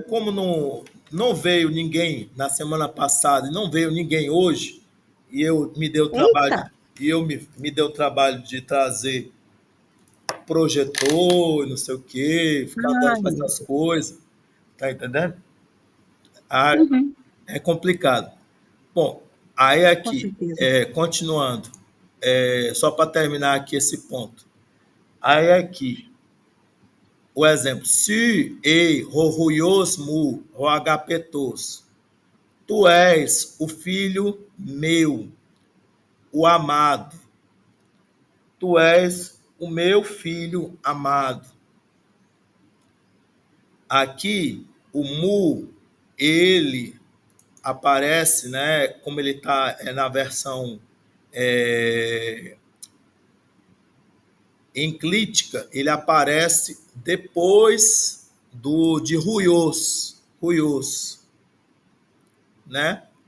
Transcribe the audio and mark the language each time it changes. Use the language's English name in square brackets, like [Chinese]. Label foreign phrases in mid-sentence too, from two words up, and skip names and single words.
[Portuguese] como não veio ninguém na semana passada e não veio ninguém hoje, e me deu o trabalho de trazer projetor, não sei o quê, ficar dando essas coisas, tá entendendo? É complicado. Bom, aí aqui, continuando, só para terminar aqui esse ponto. Aí aqui, o exemplo, [Greek] σὺ εἶ ὁ υἱός μου ὁ ἀγαπητός, [Portuguese] tu és o filho meu, o amado, tu és o meu filho amado. Aqui, o mu, ele aparece, né, como ele está na versão enclítica, ele aparece depois de ruios, né?